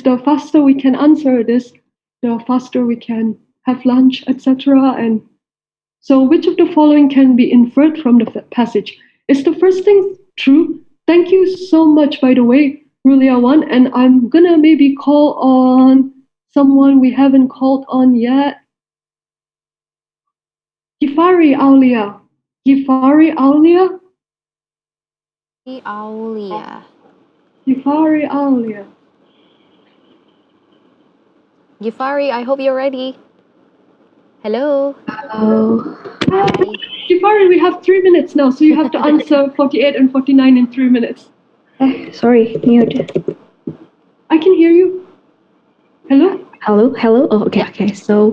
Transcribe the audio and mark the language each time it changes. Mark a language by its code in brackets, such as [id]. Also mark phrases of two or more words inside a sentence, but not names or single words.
[en] The faster we can answer this, the faster we can have lunch, etc. And so which of the following can be inferred from the passage? Is the first thing true? Thank you so much, by the way, Rulia One. And I'm gonna maybe call on someone we haven't called on yet. Gifari Aulia. Gifari Aulia? Aulia. Gifari Aulia. Gifari, I hope you're ready. Hello. Hi. Gifari, we have 3 minutes now, so you have to answer 48 and 49 in 3 minutes. Sorry, mute. I can hear you. Hello? Hello. Oh, okay. So,